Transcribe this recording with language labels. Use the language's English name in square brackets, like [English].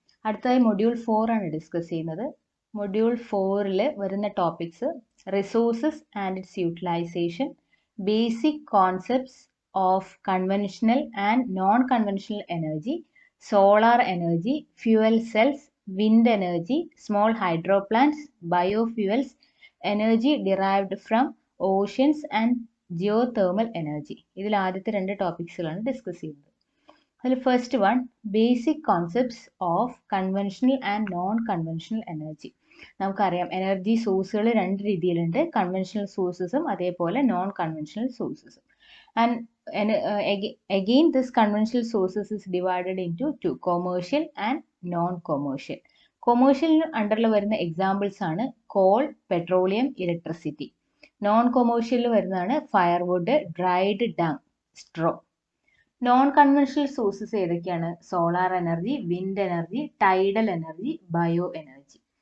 [Malayalam] അടുത്തതായി മൊഡ്യൂൾ 4 ആണ് ഡിസ്കസ് ചെയ്യുന്നത്. [English] Module 4-ൽ വരുന്ന topics resources and its utilisation, basic concepts of conventional and non conventional energy, solar energy, fuel cells, wind energy, small hydro plants, biofuels, energy derived from oceans and geothermal energy. [Malayalam] ഇതിൽ ആദ്യത്തെ രണ്ട് ടോപ്പിക്സുകളാണ് discuss ചെയ്യുന്നത്. അതിൽ [English] First one basic concepts of conventional and non conventional energy. [Malayalam] നമുക്കറിയാം energy സോഴ്സുകൾ രണ്ട് രീതിയിലുണ്ട്, conventional സോഴ്സസും അതേപോലെ non conventional സോഴ്സസും. [English] And again this conventional sources is divided into two, commercial and non commercial. [Malayalam] Commercial അണ്ടറിൽ വരുന്ന എക്സാമ്പിൾസ് ആണ് കോൾ, പെട്രോളിയം, ഇലക്ട്രിസിറ്റി. നോൺ കൊമേഴ്ഷ്യലിൽ വരുന്നതാണ് firewood, dried dung, straw. Non conventional sources ഏതൊക്കെയാണ്? Solar energy, wind energy, tidal energy, bio energy.